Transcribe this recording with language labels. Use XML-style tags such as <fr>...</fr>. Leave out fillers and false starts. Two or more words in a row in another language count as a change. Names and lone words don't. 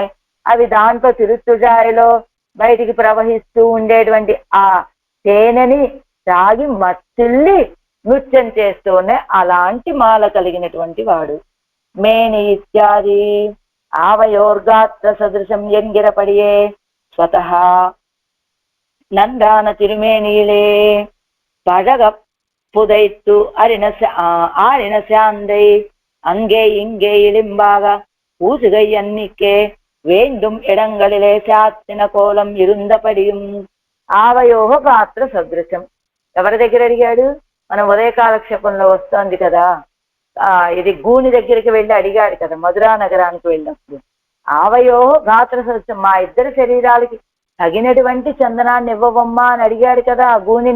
<te>అవి దాంట్లో తిరుత్తుజాయలో బయటికి ప్రవహిస్తూ ఉండేటువంటి ఆ తేనెని తాగి మత్తిల్లి నృత్యం చేస్తూ ఉన్నాయి. అలాంటి మాల కలిగినటువంటి వాడు.</te> <sa>మేని ఇత్యాది ఆవయోర్గాత్ర సదృశం</sa> <ta>என்கிறபடியே ஸ்வத நன்றான திருமேனியிலே பழக புதைத்து ஆறின சாந்தை அங்கே இங்கே இளிம்பாக பூசுகை அன்னிக்கே வேண்டும் இடங்களிலே சாத்தின கோலம் இருந்தபடியும்.</ta> <sa>ఆవయోహ గాత్ర సదృశం.</sa> <te>ఎవరి దగ్గర అడిగాడు? మనం ఉదయ కాలక్షేపంలో వస్తోంది కదా, ఇది గూని దగ్గరికి వెళ్ళి అడిగాడు కదా మధురా నగరానికి వెళ్ళినప్పుడు.</te> <sa>ఆవయోహ గాత్ర సదృశం,</sa> <te>మా ఇద్దరి శరీరాలకి తగినటువంటి చందనాన్ని ఇవ్వవమ్మా అని అడిగాడు కదా ఆ గూనిని.</te>